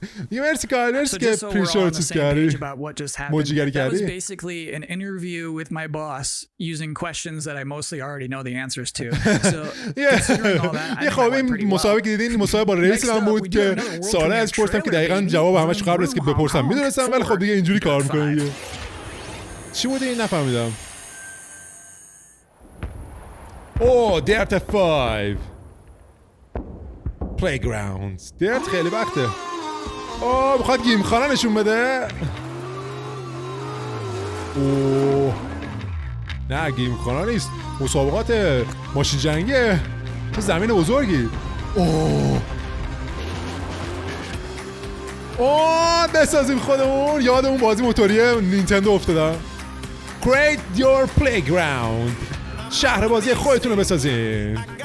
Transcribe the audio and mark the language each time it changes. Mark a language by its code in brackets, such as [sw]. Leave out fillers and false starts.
[fa] یه مرسی کارلرز که پریشو رو چیز کردی موجیگری کردی. [en] That was basically an interview with my boss using questions that I mostly already know the answers to. So considering all that, [fa] یه خب این مسابقه که دیدین مسابقه با رئیس من بود که سوالا از پرسیدم که دقیقاً جواب همش قبل از که بپرسم میدونستم ولی خب دیگه اینجوری کار میکنه دیگه. چی بود این نفهمیدم. اوه دیرت 5 Playgrounds دیرت خیلی وقته. اوه میخواد گیم خانه نشون بده. اوه نه گیم خانه نیست مسابقات ماشین جنگیه. چه زمین بزرگی. اوه بسازیم خودمون. یاد اون بازی موتوری نینتندو افتادم. [en] Create your playground. [fa] شهر بازی خودتون رو بسازین.